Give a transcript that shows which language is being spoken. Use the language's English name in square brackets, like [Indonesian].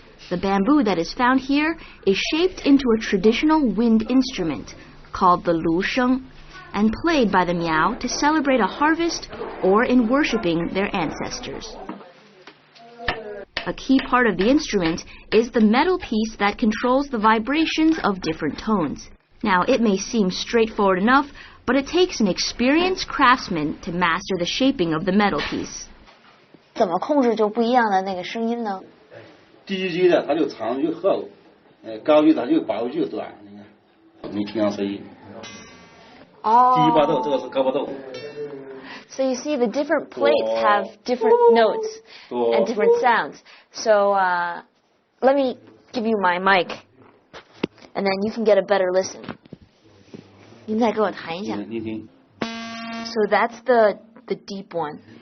[English] The bamboo that is found here is shaped into a traditional wind instrument called the lu sheng and played by the Miao to celebrate a harvest or in worshipping their ancestors. A key part of the instrument is the metal piece that controls the vibrations of different tones. Now, it may seem straightforward enough, but it takes an experienced craftsman to master the shaping of the metal piece. [Chinese] 怎么控制就不一样的那个声音呢？低级的它就长就厚，高级它就薄就短，你看，你听上声音。低八度，这个是高八度。 [English] So you see, the different plates have different notes and different sounds. So let me give you my mic, and then you can get a better listen. [Chinese] 您再给我弹一下。你听。 [English] So that's the deep one.